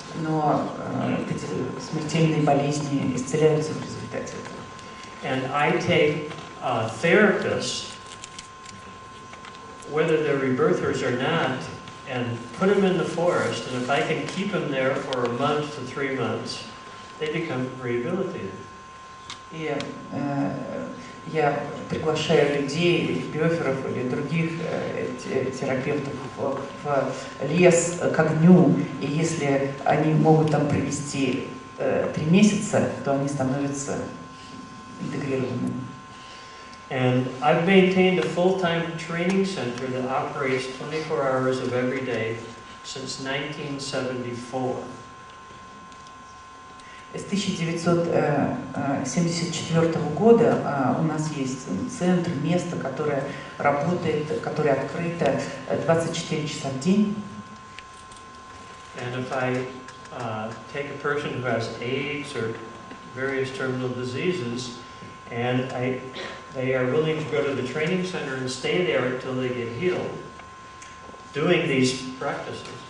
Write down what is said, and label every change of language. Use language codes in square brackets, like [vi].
[ru] Но эти смертельные болезни исцеляются в результате этого. [en] And I take therapists, whether they're rebirthers or not, and put them in the forest, and if I can keep them there for a month to 3 months, they become rehabilitated. [ru] И я приглашаю людей, ребёферов или других терапевтов в лес к огню, и если они могут там провести 3 месяца, то они становятся интегрированными. [en] And I've maintained a full-time training center that operates 24 hours of every day since 1974. [ru] С 1974 года у нас есть центр, место, которое работает, которое открыто 24 часа в день. [en] And if I take a person who has AIDS or various terminal diseases, and they are willing to go to the training center and stay there until they get healed, doing these practices.